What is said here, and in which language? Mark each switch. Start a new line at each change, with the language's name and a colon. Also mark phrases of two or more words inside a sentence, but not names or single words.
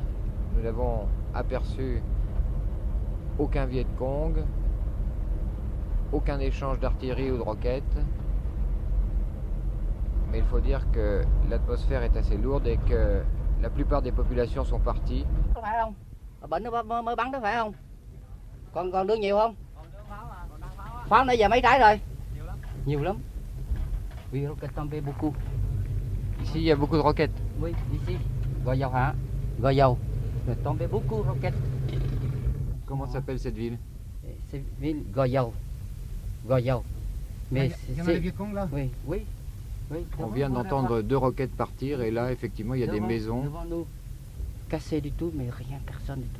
French: Nous n'avons aperçu aucun Viet Cong, aucun échange d'artillerie ou de roquettes. Mais il faut dire que l'atmosphère est assez lourde et que la plupart des populations sont parties.
Vietnamese: Có phải không? Bệnh nó mới bắn đó phải không? Còn đưa nhiều không? Pháo nãy giờ mấy trái rồi? Nhiều lắm.
French: Oui, roquette tombée beaucoup. Ici, il y a beaucoup de roquettes. Oui, ici.
Vietnamese: Gò Dầu hả? Gò Dầu.
French: Tombé beaucoup roquettes. Comment s'appelle cette ville? C'est ville Gò Dầu. Gò Dầu. Mais c'est... Oui, oui. Oui, On vient d'entendre 2 roquettes partir et là, effectivement, il y a des maisons. Devant nous, cassé du tout, mais rien, personne du tout.